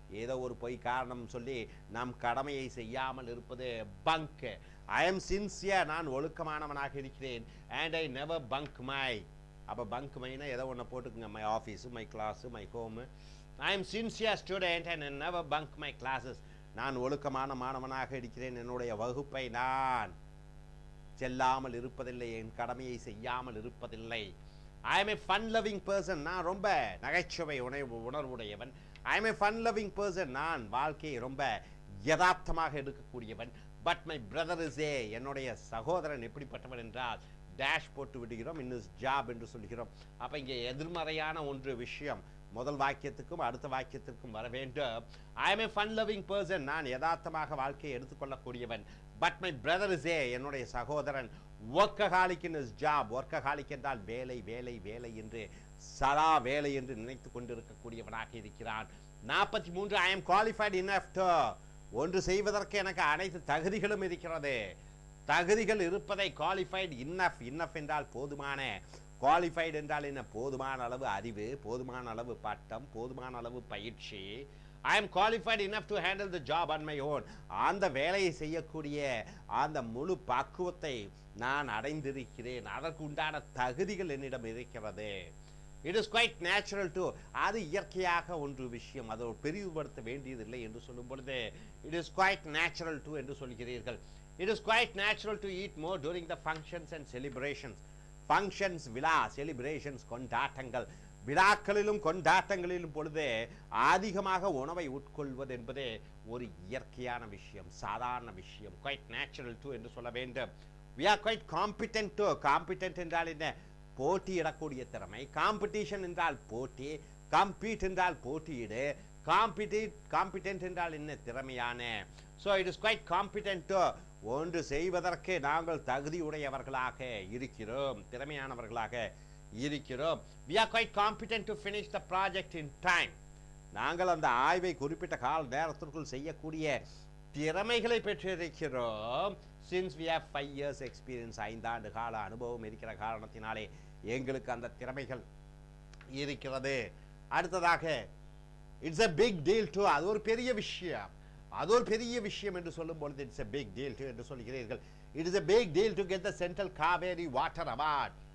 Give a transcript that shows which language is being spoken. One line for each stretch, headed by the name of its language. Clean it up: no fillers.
Tamil: ஏதோ ஒரு பொய் காரணம் சொல்லி நம் கடமையை செய்யாமல் இருப்பது பங்க்.
English: I am sincere,
Tamil: நான் ஒழுக்கமானவனாக இருக்கிறேன்.
English: And I never bunk my,
Tamil: அப்போ பங்க் மைனா ஏதோ ஒன்று போட்டுக்குங்க, my office, my class, my home.
English: I am sincere student and I never bunk my classes,
Tamil: நான் ஒழுக்கமான மாணவனாக இருக்கிறேன், என்னுடைய வகுப்பை நான் செல்லாமல் இருப்பதில்லை, என் கடமையை செய்யாமல் இருப்பதில்லை.
English: I am a fun loving person,
Tamil: நான் ரொம்ப நகைச்சுவை உணர்வுடையவன்.
English: I am a fun loving person,
Tamil: நான் வாழ்க்கையை ரொம்ப யதார்த்தமாக எடுக்கக்கூடியவன்.
English: But my brother is a,
Tamil: என்னுடைய சகோதரன் எப்படிப்பட்டவன் என்றால் டேஷ் போட்டு விடுகிறோம், இன்னும் ஜாப் என்று சொல்கிறோம். அப்போ இங்கே எதிர்மறையான ஒன்று விஷயம் முதல் வாக்கியத்துக்கும் அடுத்த வாக்கியத்திற்கும் வர வேண்டும்.
English: I am a fun loving person,
Tamil: நான் யதார்த்தமாக வாழ்க்கையை எடுத்துக்கொள்ளக்கூடியவன்.
English: But my brother is a,
Tamil: என்னுடைய சகோதரன்
English: workaholic in his job,
Tamil: workaholic என்றால் வேலை என்று சதா வேலை என்று நினைத்து கொண்டிருக்கக்கூடியவனாக இருக்கிறான். 43.
English: I am qualified enough to,
Tamil: ஒன்று செய்வதற்கு எனக்கு அனைத்து தகுதிகளும் இருக்கிறது. தகுதிகள் இருப்பதை
English: qualified enough,
Tamil: enough என்றால் போதுமான, qualified என்றால் என்ன? போதுமான அளவு அறிவு, போதுமான அளவு பட்டம், போதுமான அளவு பயிற்சி.
English: I am qualified enough to handle the job on my own,
Tamil: அந்த வேலையை செய்யக்கூடிய அந்த முழு பக்குவத்தை நான் அடைந்திருக்கிறேன், அதற்கு உண்டான தகுதிகள் என்னிடம் இருக்கிறது.
English: It is quite natural to,
Tamil: அது இயற்கையாக ஒன்று விஷயம், அதை பெரிதுபடுத்த வேண்டியதில்லை என்று சொல்லும் பொழுது
English: it is quite natural to
Tamil: என்று சொல்கிறீர்கள்.
English: It is quite natural to eat more during the functions and celebrations.
Tamil: Functions, விழா, celebrations, கொண்டாட்டங்கள், விழாக்களிலும் கொண்டாட்டங்களிலும் பொழுது அதிகமாக உணவை உட்கொள்வது என்பது ஒரு இயற்கையான விஷயம், சாதாரண விஷயம்.
English: quite natural to
Tamil: என்று சொல்ல வேண்டும்.
English: we are quite competent to, competent
Tamil: என்றால் என்ன? போட்டியிடக்கூடிய திறமை. competition என்றால் போட்டி, compete என்றால் போட்டியிடு, competent என்றால் என்ன? திறமையான.
English: so it is quite competent to,
Tamil: ஒன்று செய்வதற்கு நாங்கள் தகுதியுடையவர்களாக இருக்கிறோம், திறமையானவர்களாக இருக்கிறோம்.
English: we are quite competent to finish the project in time,
Tamil: நாங்கள் அந்த ஆய்வை குறிப்பிட்ட கால நேரத்திற்குள் செய்யக்கூடிய திறமைகளை பெற்றிருக்கிறோம்.
English: since we have 5 years experience,
Tamil: 5 ஆண்டு கால அனுபவம் இருக்கிற காரணத்தினாலே எங்களுக்கு அந்த திறமைகள் இருக்கிறது. அடுத்ததாக
English: it's a big deal to,
Tamil: அது ஒரு பெரிய விஷயம், அது ஒரு பெரிய விஷயம் என்று சொல்லும் பொழுது it's a big deal to என்று சொல்கிறீர்கள்.
English: it is a big deal to get the Central Kaveri Water Award.